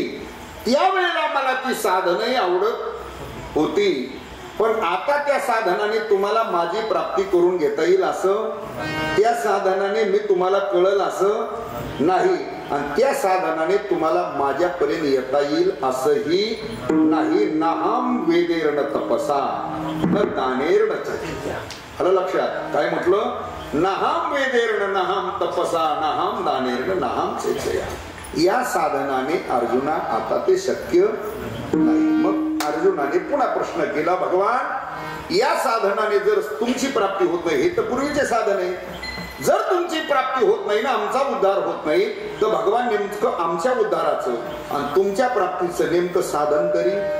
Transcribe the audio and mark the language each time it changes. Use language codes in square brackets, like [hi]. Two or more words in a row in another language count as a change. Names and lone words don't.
[mr] त्यावेळेला मला ती साधनही आवडत होती. पण आता त्या साधनाने तुम्हाला माझी प्राप्ती करून घेता येईल असं, त्या साधनाने मी तुम्हाला कळल असं नाही. आणि त्या साधनाने तुम्हाला माझ्यापर्यंत येता येईल असंही नाही. [sa] नाहम वेदेर्ण तपसा न दानेर्ण चर्चा. [mr] आलं लक्षात? काय म्हटलं? [sa] नाहम वेदेर्ण, नाहम तपसा, नाहम दानेर्ण, नाहम चेचया. [mr] या साधनाने अर्जुना आता ते शक्य नाही. मग अर्जुनाने पुन्हा प्रश्न केला, भगवान या साधनाने जर तुमची प्राप्ती होत नाही, हे तर पूर्वीचे साधन आहे, जर तुमची प्राप्ती होत नाही ना, आमचा उद्धार होत नाही, तर भगवान नेमकं आमच्या उद्धाराचं आणि तुमच्या प्राप्तीचं नेमकं साधन तरी.